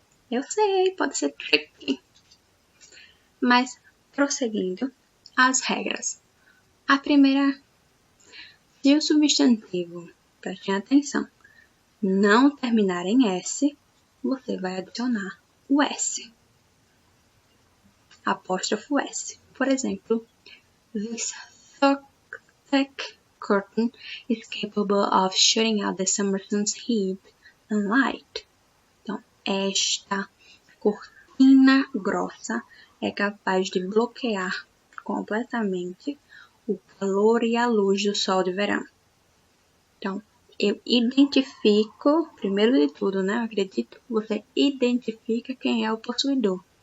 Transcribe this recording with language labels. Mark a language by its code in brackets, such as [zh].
[pt] Eu sei, pode ser tricky. Mas, prosseguindo, as regras. A primeira, se o substantivo, prestem atenção, não terminar em S, você vai adicionar o S. Apóstrofo S. Por exemplo, [en] this thick curtain is capable of shutting out the summer sun's heat and light. [pt] Então, esta cortina grossa é capaz de bloquear completamente o calor e a luz do sol de verão. Então, eu identifico, primeiro de tudo, né? Eu acredito que você identifica quem é o possuidor.